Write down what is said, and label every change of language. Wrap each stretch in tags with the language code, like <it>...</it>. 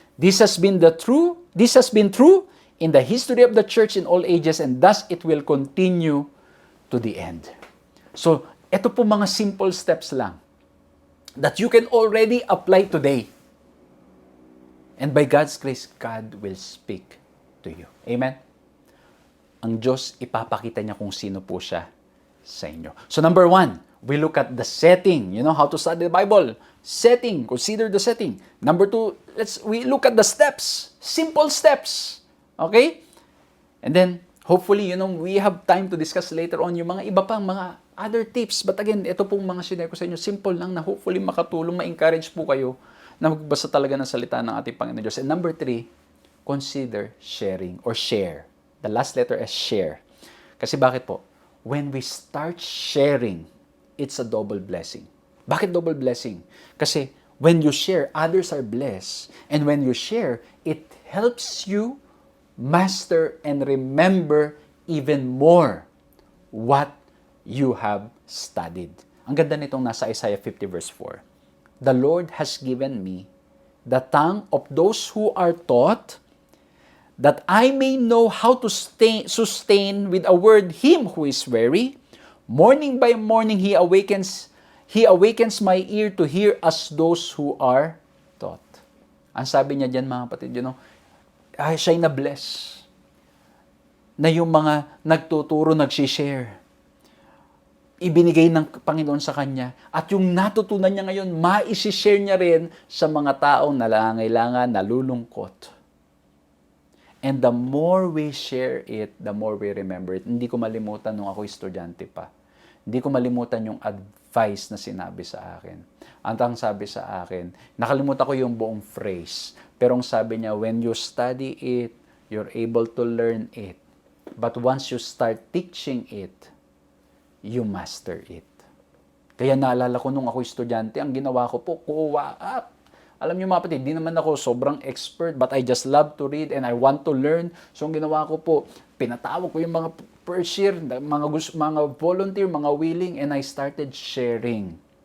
<en>This has been true in the history of the church in all ages, and thus it will continue to the end. So, ito po mga simple steps lang that you can already apply today. And by God's grace, God will speak to you. Amen?</en> <tl>Ang Diyos, ipapakita niya kung sino po siya sa inyo.</tl> <en>So, number 1, we look at the setting. How to study the Bible. Setting. Consider the setting. Number 2, we look at the steps. Simple steps. Okay? And then, hopefully, we have time to discuss later on yung mga iba pang mga other tips.</en> <tl>But again, ito pong mga sinare ko sa inyo, simple lang na hopefully makatulong, ma-encourage po kayo na magbasa talaga ng salita ng ating Panginoon Diyos.</tl> <en>And number 3, consider sharing or share. The last letter is share.</en> <tl>Kasi bakit po?</tl> <en>When we start sharing, it's a double blessing.</en> <tl>Bakit double blessing?</tl> <en>Kasi when you share, others are blessed. And when you share, it helps you master and remember even more what you have studied.</en> <tl>Ang ganda nitong nasa</tl> <en>Isaiah 50 verse 4. The Lord has given me the tongue of those who are taught, that I may know how to sustain with a word him who is weary. Morning by morning he awakens my ear to hear as those who are taught.</en> <tl>Ang sabi niya diyan, mga kapatid, siya'y na-bless na yung mga nagtuturo, nagsishare. Ibinigay ng Panginoon sa kanya. At yung natutunan niya ngayon, ma-share niya rin sa mga taong nangangailangan, nalulungkot.</tl> <en>And the more we share it, the more we remember it.</en> <tl>Hindi ko malimutan nung ako estudyante pa. Hindi ko malimutan yung advice na sinabi sa akin. Ang sabi sa akin, nakalimutan ko yung buong phrase. Pero ang sabi niya,</tl> <en>when you study it, you're able to learn it. But once you start teaching it, you master it.</en> <tl>Kaya naalala ko nung ako estudyante, ang ginawa ko po, kuha up. Alam niyo mga kapatid, di naman ako sobrang expert,</tl> <en>but I just love to read and I want to learn.</en> <tl>So ang ginawa ko po, pinatawag ko yung mga first year, mga volunteer, mga willing,</tl> <en>and I started sharing.</en>